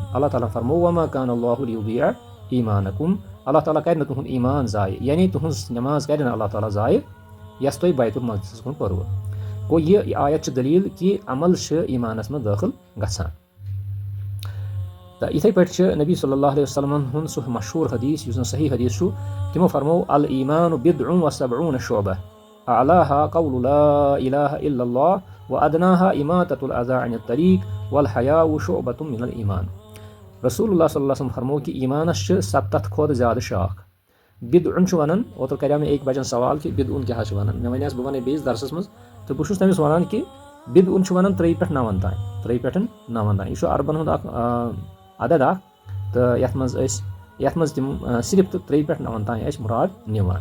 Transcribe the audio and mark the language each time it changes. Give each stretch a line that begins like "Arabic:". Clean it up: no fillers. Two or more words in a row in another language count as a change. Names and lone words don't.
Kashmiri: اللہ تعالیٰ فرموو
Arabic: وما کان اللہ لیُضیع ایٖمانکُم,
Kashmiri: اللہ تعالیٰ کرِ نہٕ تُہُنٛد ایٖمان ضایہِ, یعنی تُہنٛز نٮ۪ماز کرِ نہٕ اللہ تعالیٰ ضایہِ یۄس تۄہہِ بیت المقدسس کُن پٔروٕ. گوٚو یہِ آیت چھِ دٔلیٖل کہِ عمل چھِ ایٖمانس منٛز دٲخل گژھان. تہٕ یِتھٕے پٲٹھۍ چھِ نبی
Arabic: صلی اللہ علیہ وسلمن
Kashmiri: ہُنٛد سُہ مشہوٗر حدیٖث یُس زن صحیح حدیٖث چھُ, تِمو فرموو
Arabic: الایٖمان بِضع وسبعوٗن شعبہ اعلاها قول لا اله الا الله وادناها اماطة الاذى عن الطريق والحیاء شعبة من الایٖمان.
Kashmiri: رسول اللہ
Arabic: صلی اللہ علیہ وسلم
Kashmiri: فرموو کہِ ایٖمانس چھِ 70 کھۄتہٕ زیادٕ شاخ. بِدعُن چھُ ونان, اوترٕ کریو مےٚ أکۍ بچن سوال کہِ بِدعُن کیٛاہ حظ چھُ ونان, مےٚ ونیٛاس بہٕ ونہٕ بیٚیِس درسس منٛز تہٕ بہٕ چھُس تٔمِس ونان کہِ بِدعُن چھُ ونان 3 پٮ۪ٹھ 9 تانۍ, 3 پٮ۪ٹھ 9 تانۍ. یہِ چھُ عربن ہُنٛد اکھ عدد اکھ تہٕ یتھ منٛز تِم صرف تہٕ 3 پٮ۪ٹھ 9 تانۍ ٲسۍ مُراد نِوان.